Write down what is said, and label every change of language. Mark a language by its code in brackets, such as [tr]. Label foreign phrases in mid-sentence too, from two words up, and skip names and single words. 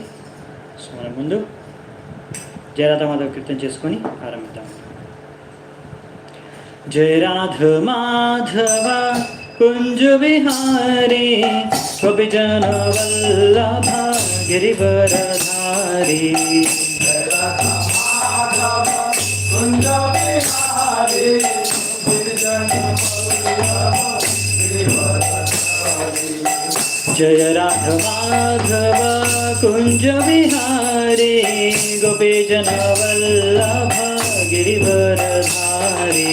[te] సో మన ముందు జయ మాధవ కీర్తన చేసుకొని ఆరంభిద్దాం. [sa] జయ రాధ మాధవ కుంజ విహారీ కవి జన వల్లభ గిరివరధారీ. जय राधा माधव कुंज विहारी गोपी जन वल्लभ गिरिवरधारी.